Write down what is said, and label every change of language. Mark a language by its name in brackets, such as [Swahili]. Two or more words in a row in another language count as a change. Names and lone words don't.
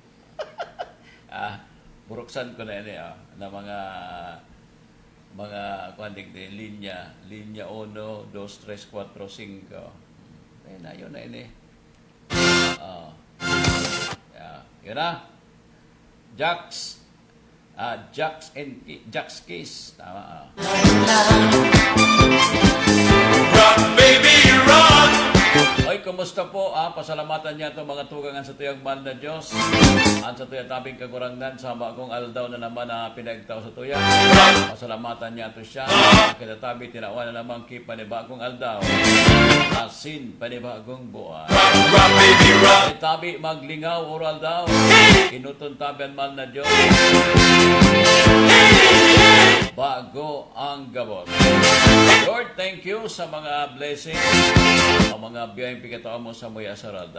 [Bikol] Buruksan ko na yun na mga kuhandig din, linya 1, 2, 3, 4, 5. Na yun na yun yun na. Jax Kiss. Tama. [English] Rock, baby, rock! [Bikol] Oy, kumusta po? Pasalamatan niya itong mga tugangan sa tuyang mahal na Diyos. Ang sa tuyang tabing kagurangnan, sama akong aldaw na naman na pinagtaw sa tuyang. Pasalamatan niya ito siya. Kita tabi, tinawa na naman panibagong aldaw. Asin, panibagong buwan. Tabi, maglingaw, oral daw. Inuton tabi ang mahal na Diyos. Bago ang gabot. [English] Lord, thank you [Bikol] sa mga blessings, ang mga biyayang pikataon mo sa muya sa ralda.